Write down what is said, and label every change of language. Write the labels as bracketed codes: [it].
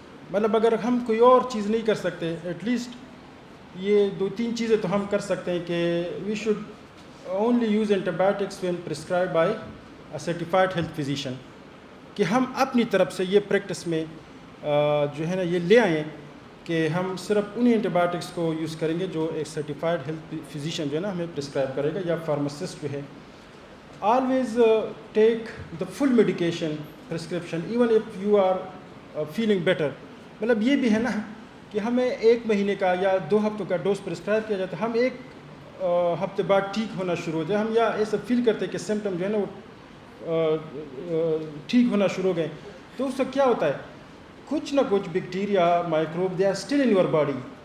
[ur] مطلب اگر ہم کوئی اور چیز نہیں کر سکتے, [en] at least [ur] یہ 2-3 چیزیں تو ہم کر سکتے ہیں کہ [en] We should only use antibiotics when prescribed by a certified health physician. [ur] کہ ہم اپنی طرف سے یہ پریکٹس میں جو ہے نا یہ لے آئیں کہ ہم صرف انہیں اینٹی بایوٹکس کو یوز کریں گے جو ایک سرٹیفائڈ ہیلتھ فزیشین جو ہے نا ہمیں پرسکرائب کرے گا, یا فارماسسٹ جو ہے. [en] Always take the full medication prescription even if you are feeling better. [ur] مطلب یہ بھی ہے نا کہ ہمیں 1 مہینے کا یا 2 ہفتوں کا ڈوز پرسکرائب کیا جاتا ہے, ہم 1 ہفتے بعد ٹھیک ہونا شروع ہو جائے, ہم یا ایسا فیل کرتے ہیں کہ سمٹم جو ہے نا وہ ٹھیک ہونا شروع ہو گئے, تو اس سے کیا ہوتا ہے کچھ نہ کچھ bacteria مائکروب [en] They are still in your body.